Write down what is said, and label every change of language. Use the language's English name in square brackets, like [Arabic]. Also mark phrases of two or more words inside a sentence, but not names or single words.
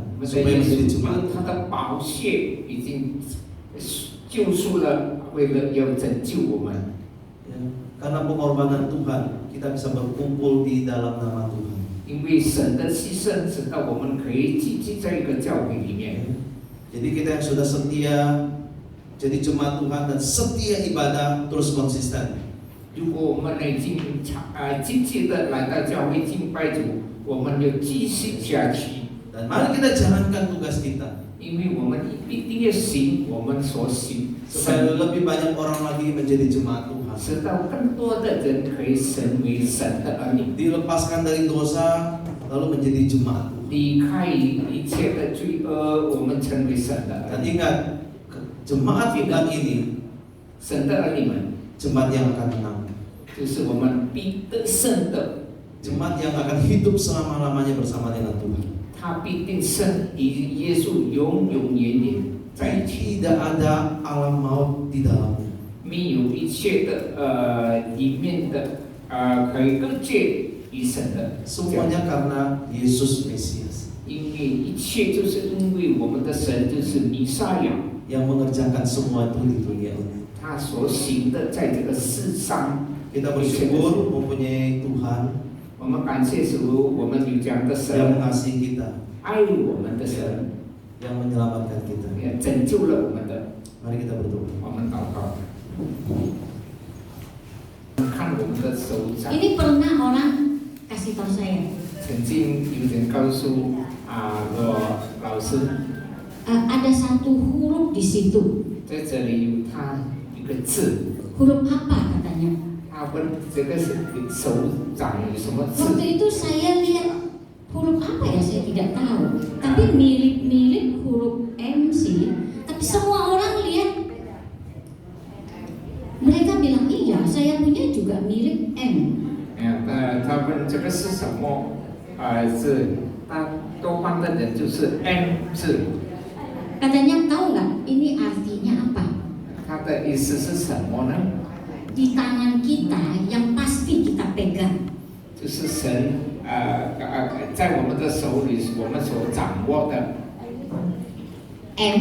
[Chinese] 我们的 [Indonesian] supaya [Chinese] 耶 [Indonesian] menjadi [Chinese] 稣 [Indonesian] jemaat. [Chinese] 用他的宝血已经救赎了，为了要拯救我们。 [Indonesian] Ya, karena pengorbanan Tuhan kita bisa berkumpul di dalam nama Tuhan. [Chinese] 因为神的牺牲使到我们可以聚集在一个教会里面。 [Indonesian] Jadi kita yang sudah setia jadi jemaat Tuhan dan setia ibadah terus konsisten. [Chinese] 如果我们已经积极的来到教会敬拜主，我们就继续下去。 [Indonesian] Dan mari kita jalankan tugas kita. [Chinese] 因为我们一定要行我们所行， [Indonesian] Supaya lebih banyak orang lagi menjadi jemaat Tuhan. [Chinese] 使到更多的人可以成为神的儿女， [Indonesian] Dilepaskan dari dosa lalu menjadi jemaat. [Chinese] 离开一切的罪恶，我们成为神的儿 [Indonesian] Dan [Chinese] 女。 [Indonesian] ingat, jemaat Tuhan ini [Chinese] 神的儿女们， [Indonesian] jemaat yang akan menang. [Chinese] 就是我们必得胜的， [Indonesian] Jemaat yang akan hidup selama-lamanya bersama dengan Tuhan. [Chinese] 他必定胜，与耶稣永永远远在一起。 [Indonesian] Tidak ada alam maut di dalamnya. [Chinese] 没有一切的里面的可以隔绝与神的， [Indonesian] Semuanya karena Yesus Mesias [Chinese] 因为一切就是因为我们的神就是弥赛亚， [Indonesian] yang mengerjakan semua itu di dunia ini. [Chinese] 他所行的在这个世上。 [Indonesian] Kita bersyukur mempunyai Tuhan [Chinese] 我们感谢主，我们有这样的 [Indonesian] yang [Chinese] 神， [Indonesian] mengasihi kita, [Chinese] 爱我们的神， [Indonesian] yang menyelamatkan kita. [Chinese] 也拯救了我们的。 [Indonesian] Mari kita berdoa. [Chinese] 我们祷告，看我们的手掌。 [Indonesian] Ini pernah orang kasih tahu saya, [Chinese] 曾经有人告诉我老师， [Indonesian] ada satu huruf di situ. [Chinese] 在这里有他一个字， [Indonesian] Huruf apa katanya? [Chinese] 他问这个是手掌有什么字？ [Indonesian] Waktu itu saya lihat huruf apa ya, saya tidak tahu. Tapi mirip-mirip huruf M sih. Tapi semua orang lihat, mereka bilang iya, saya punya juga mirip M. [Chinese] 他问这个是什么字？他多半的人就是 M 字， [Indonesian] Katanya tahu nggak ini artinya apa? [Chinese] 它的意思是什么呢？ [Indonesian] Di tangan kita yang pasti kita pegang. [Chinese] 就是神在我们的手里，我们所掌握的 M